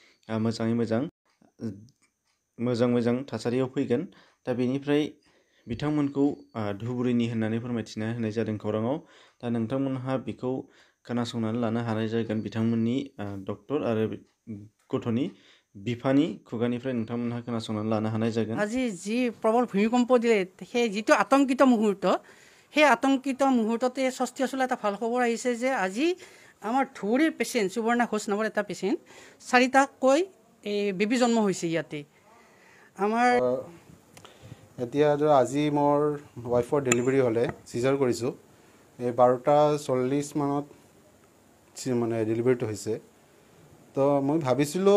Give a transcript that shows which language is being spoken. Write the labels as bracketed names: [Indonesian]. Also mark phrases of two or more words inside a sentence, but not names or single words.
[Bodo] मोजां थासारियाव फैगोन दा बेनिफ्राय बिथांमोनखौ धुबुरीनि होननानै फोरमायथिना होनाय जादों खौराङाव दा नोंथांमोनहा बेखौ खोनासंनानै लानो हानाय जागोन बिथांमोननि डक्टर आरो गथ'नि बिफानि खुगानिफ्राय नोंथांमोनहा खोनासंनानै लानो हानाय जागोन [Assamese] আজি যি প্ৰবল ভূমিকম্প দিলে সেই যিটো আতংকিত মুহূৰ্ত সেই আতংকিত মুহূৰ্ততে ষষ্ঠী আচলতে এটা ভাল খবৰ আহিছে যে আজি আমাৰ ধুবুৰীৰ পেচেণ্ট সুবৰ্ণা ঘোষ নামৰ এটা পেচেণ্ট 4টাকৈ বেবী জন্ম হৈছে ইয়াতে আমাৰ এতিয়া আজি মোৰ ৱাইফৰ ডেলিভাৰী হ'লে চিজাৰ কৰিছোঁ এই 12:40 মানত মানে ডেলিভাৰীটো হৈছে তো মই ভাবিছিলোঁ